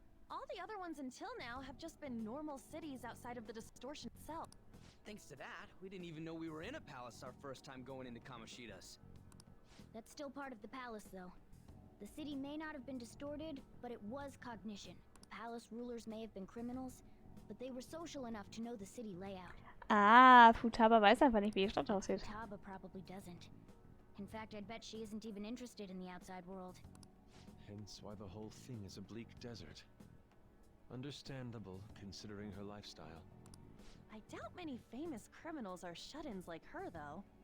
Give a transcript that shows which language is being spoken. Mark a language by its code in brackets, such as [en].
[en] All the other ones until now have just been normal cities outside of the distortion itself. Thanks to that, we didn't even know we were in a palace our first time going into Kamoshida's. That's still part of the palace, though. The city may not have been distorted, but it was cognition. Palace rulers may have been criminals, but they were social enough to know the city layout. [de] Ah, Futaba weiß einfach nicht, wie die Stadt aussieht. [en] Futaba probably doesn't. In fact, I'd bet she isn't even interested in the outside world. Hence why the whole thing is a bleak desert. Understandable, considering her lifestyle. I doubt many famous criminals are shut-ins like her, though.